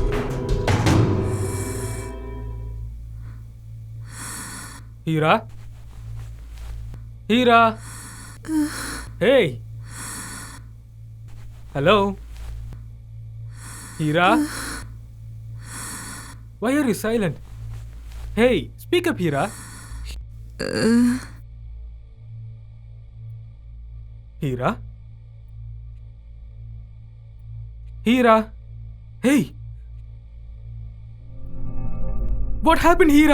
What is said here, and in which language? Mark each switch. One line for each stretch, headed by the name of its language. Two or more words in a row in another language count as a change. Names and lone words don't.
English: Hira? Hira. Hey. Hello. Hira. Why are you silent? Hey, speak up, Hira. Hira. Hira. Hey. What happened, Hira?